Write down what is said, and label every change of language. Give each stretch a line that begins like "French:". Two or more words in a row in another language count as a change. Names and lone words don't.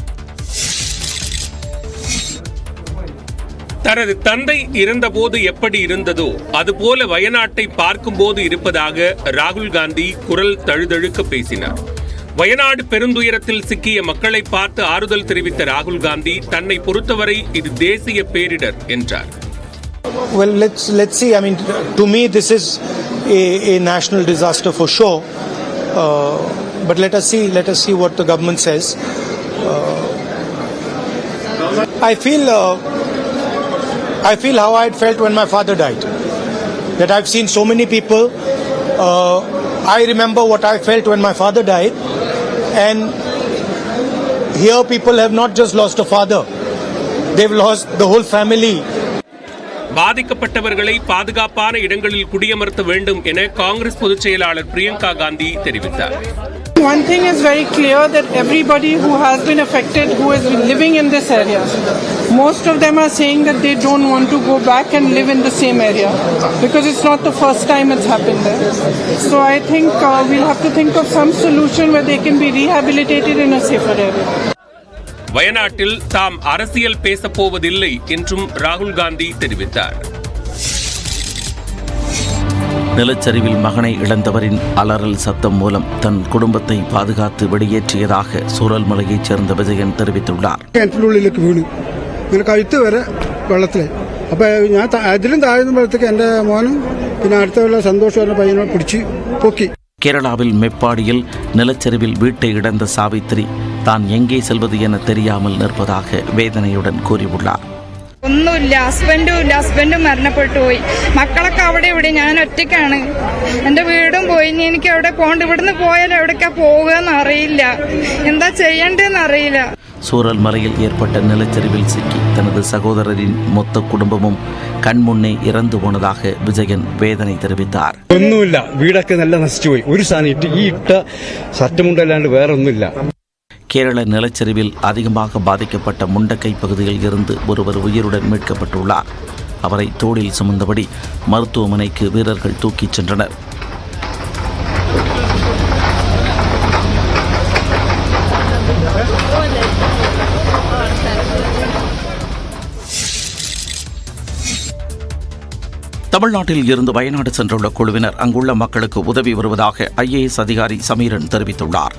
Tamil: தனது தந்தை இறந்தபோது எப்படி இருந்ததோ அதுபோல வயநாட்டை பார்க்கும்போது இருப்பதாக ராகுல் காந்தி குரல் தழுதழுக்க பேசினார். வயநாடு பெருந்துயரத்தில் சிக்கிய மக்களை பார்த்து ஆறுதல் தெரிவித்த ராகுல் காந்தி தன்னை பொறுத்தவரை இது தேசிய பேரிடர் என்றார்.
English: Well, let's see. I mean, to me, this is a national disaster for sure. But let us see what the government says. I feel how I had felt when my father died. That I've seen so many people. I remember what I felt when my father died, and here people have not just lost a father; they've lost the whole family.
Tamil: பாதிக்கப்பட்டவர்களை பாதுகாப்பான இடங்களில் குடியமர்த்த வேண்டும் என காங்கிரஸ் பொதுச் செயலாளர் பிரியங்கா காந்தி தெரிவித்தார்.
English: One thing is very clear that everybody who has been affected, who has been living in this area, most of them are saying that they don't want to go back and live in the same area because it's not the first time it's happened there. So I think we'll have to think of some solution where they can be rehabilitated in a safer area.
Tamil: வயநாட்டில் தாம் அரசியல் பேசப்போவதில்லை என்றும் ராகுல் காந்தி தெரிவித்தார். நிலச்சரிவில் மகனை இழந்தவரின் அலறல் சத்தம் மூலம் தன் குடும்பத்தை பாதுகாத்து வெளியேற்றியதாக சூரல்மலையைச் சேர்ந்த വിജയൻ தெரிவித்துள்ளார்.
Malayalam: കിണറ്റിനുള്ളിലേക്ക് വീണു, ഇങ്ങനെ കഴുത്ത് വരെ വെള്ളത്തിലായി. അപ്പോൾ ഞാൻ അതിലും താഴ്ന്നപ്പോഴത്തേക്ക് എൻ്റെ മോനും പിന്നെ അടുത്തുള്ള സന്തോഷമുള്ള പയ്യനെ പിടിച്ച് പൊക്കി.
Tamil: கேரளாவில் மெப்பாடியில் நிலச்சரிவில் வீட்டை இழந்த சாவித்திரி தான் எங்கே செல்வது என தெரியாமல் நிற்பதாக வேதனையுடன் கூறியுள்ளார்.
Malayalam: ഒന്നുമില്ല, ഹസ്ബൻഡും മരണപ്പെട്ടു പോയി. മക്കളൊക്കെ അവിടെ ഇവിടെ, ഞാൻ ഒറ്റയ്ക്കാണ്. എൻ്റെ വീടും പോയി. ഇനി എനിക്ക് എവിടെ പോകണ്ട, ഇവിടുന്ന് പോയാൽ എവിടേക്കാ പോകുകയെന്ന് അറിയില്ല, എന്താ ചെയ്യേണ്ടതെന്ന് അറിയില്ല.
Tamil: சூரல் மலையில் ஏற்பட்ட நிலச்சரிவில் சிக்கி தனது சகோதரரின் மொத்த குடும்பமும் கண்முன்னே இறந்து போனதாக விஜயன் வேதனை தெரிவித்தார்.
Malayalam: ഒന്നുമില്ല, വീടൊക്കെ നല്ല നശിച്ചുപോയി. ഒരു സാധനം ഈ ഇട്ട സറ്റമുണ്ടല്ലാണ്ട് വേറെ ഒന്നുമില്ല.
Tamil: கேரள நிலச்சரிவில் அதிகமாக பாதிக்கப்பட்ட முண்டக்கை பகுதியில் இருந்து ஒருவர் உயிருடன் மீட்கப்பட்டுள்ளார். அவரை தோளில் சுமந்தபடி மருத்துவமனைக்கு வீரர்கள் தூக்கிச் சென்றனர். தமிழ்நாட்டில் இருந்து வயநாடு சென்றுள்ள குழுவினர் அங்குள்ள மக்களுக்கு உதவி வருவதாக IAS அதிகாரி சமீரன் தெரிவித்துள்ளார்.